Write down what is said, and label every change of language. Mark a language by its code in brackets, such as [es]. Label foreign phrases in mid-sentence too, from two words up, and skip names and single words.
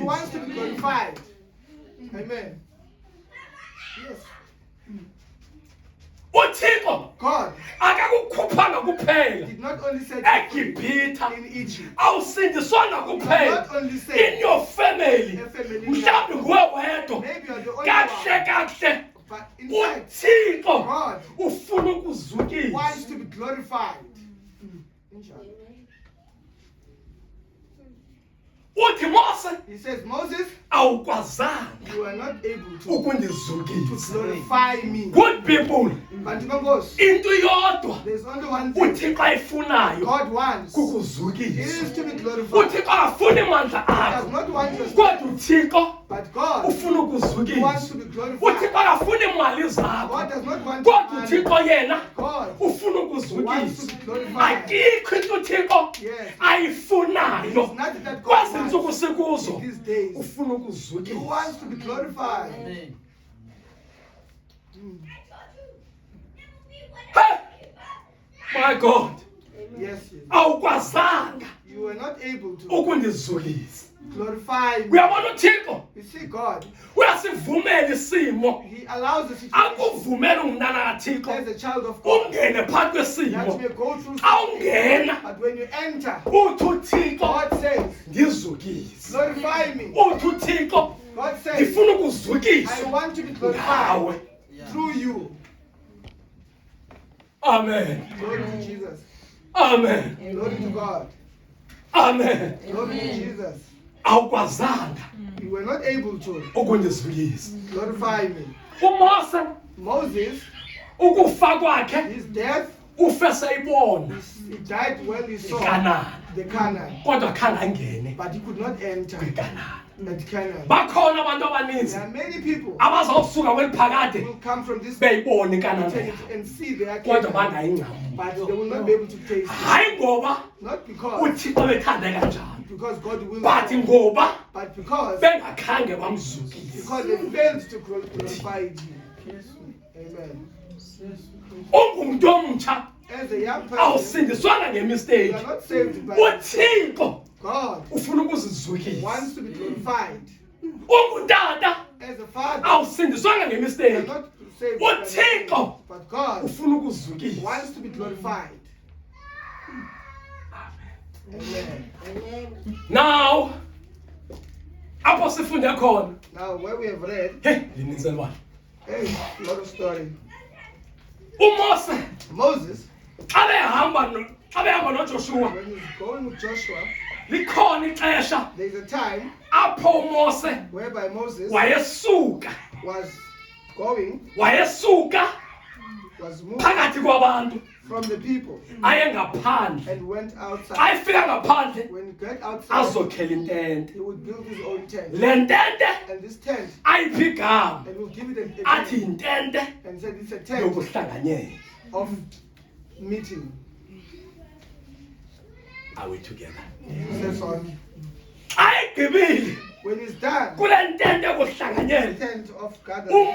[en] wants to be glorified. Amen. Yes. [xh] uThixo [en] God [xh] akakukhuphanga kuphela [en] did not only set you free [xh] eGibhitha, [en] in Egypt, [xh] awusindiswanga kuphela [en] not only in saved your family. a family, [xh] Mhlawumbi nguwe wedwa, [en] maybe you're the only [xh] kahle [en] one, [xh] kahle [en] but inside, [xh] uThixo [en] God [xh] ufuna [en] wants [xh] ukuzukisa. [en] to be glorified. Inshallah. [xh] Uthi Mose [en] He says, Moses, [xh] awukwazanga [en] you are not able to [xh] ukundizukisa. [en] glorify me. Good people, But Mangos, [xh] into yodwa [en] there's only one thing [xh] uThixo ayifunayo [en] God wants. It [xh] kukuzukisa. [en] is to be glorified. He [xh] uThixo akafuni amandla [en] does [xh] akho, [en] not want your [xh] kodwa [en] strength, [xh] uThixo [en] but God [xh] ufuna [en] wants [xh] ukuzukisa. [en] to be glorified. [xh] uThixo akafuni imali zakho, [en] God does not want your [xh] kodwa [en] money. [xh] uThixo yena [en] God [xh] ufuna [en] wants to [xh] ukuzukisa. [en] be glorified. [xh] Akikho into uThixo [en] Yes. [xh] ayifunayo [en] It's not that God [xh] kwezi ntsuku [en] wants [xh] sikuzo, [en] in these days. [xh] ufuna [en] He [xh] ukuzukisa. [en] wants to be glorified. Amen. Hey! My God, Yes, yes. [xh] awukwazanga [en] You were not able to [xh] ukundizukisa. [en] glorify me. [xh] Uyabona uThixo [en] You see, God, [xh] uyasivumela isimo, [en] He allows the situation [xh] akuvumela umntana kaThixo [en] as a child of God [xh] ungene phakathi [en] that you [xh] kwesimo. [en] may go through. [xh] Awungena [en] But when you enter, [xh] uthi uThixo [en] God says, [xh] ngizukise. [en] glorify me. [xh] Uthi uThixo [en] God says, [xh] ngifuna [en] I [xh] ukuzukisa [en] want to be glorified [xh] ngawe. [en] through you. Amen. Glory to Jesus. Amen. Glory to God. Amen. Glory to Jesus. [xh] Awukwazanga [en] You were not able to [xh] ukundizukisa. [en] glorify me. [xh] uMose [en] Moses, [xh] ukufa kwakhe [en] his death, [xh] ufe seyibona [en] he died when he saw [xh] iKhanani, [en] the Canaan, [xh] kodwa khange angene [en] but he could not enter [xh] kwiKhanani. [en] at Canaan. [xh] Bakhona abantu abaninzi [en] There are many people [xh] abazawusuka kweli [en] who [xh] phakade [en] will come from this [xh] beyibona iNkangala [en] tent [xh] yabo, [en] and see their [xh] kodwa [en] Canaan, [xh] bangayingcamu. [en] but they will not be able to taste it. [xh] Hayi ngoba [en] Not because [xh] uThixo bethande kanjani, [en] God will, [xh] but ngoba [en] but because [xh] bengakhange bamzukise. [en] they failed to glorify you. Amen. [xh] Ungumuntu omtsha [en] As a young person, [xh] awusindiswanga [en] you [xh] ngemistake. [en] are not saved by [xh] uThixo [en] God. [xh] ufuna [en] Wants [xh] ukuzizukisa. [en] to be glorified. [xh] Ungutata [en] As a father, [xh] awusindiswanga [en] you are [xh] ngemistake. [en] not saved by [xh] uThixo [en] but God [xh] ufuna ukuzukisa. [en] wants to be glorified. Amen. [xh] Now apho sifunde khona, [en] Now, where we have read, [xh] hey lininzelwana, [en] hey, a lot of story. [xh] uMose [en] Moses, [xh] xa behamba noJoshua, [en] when he's going with Joshua, [xh] likhona ixesha [en] there's a time [xh] apho uMose [en] whereby Moses [xh] wayesuka [en] was going, was moved [xh] phakathi kwabantu [en] from the people [xh] aye ngaphandle. [en] and went outside. [xh] Ayefika ngaphandle [en] When he got outside, [xh] azokhela intente. [en] he would build his own tent. [xh] Le ntente [en] And this tent, [xh] ayiphi igama, [en] and we'll give it a [xh] athi [en] name, [xh] yintente [en] and said it's a tent [xh] yokuhlanganyela. [en] of meeting. Are we together? He says on. [xh] Ayigqibile [en] When he's done, [xh] kule ntente yokuhlanganyela, [en] tent of gathering,